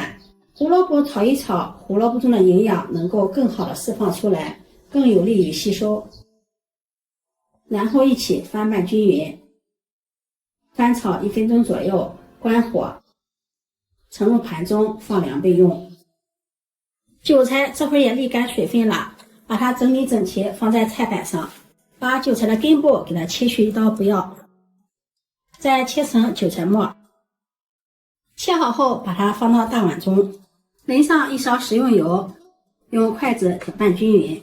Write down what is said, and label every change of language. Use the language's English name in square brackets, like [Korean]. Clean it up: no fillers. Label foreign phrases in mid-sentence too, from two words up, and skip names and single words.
[Chinese] 胡蘿蔔炒一炒，胡蘿蔔中的營養能夠更好的釋放出來，更有利於吸收。然後一起翻拌均勻，翻炒1分鐘左右，關火，盛入盤中放涼備用。韭菜這會兒也瀝乾水分了，把它整理整齊放在菜板上，把韭菜的根部給它切去一刀不要，再切成韭菜末。切好後把它放到大碗中，淋上1勺食用油，用筷子搅拌均勻。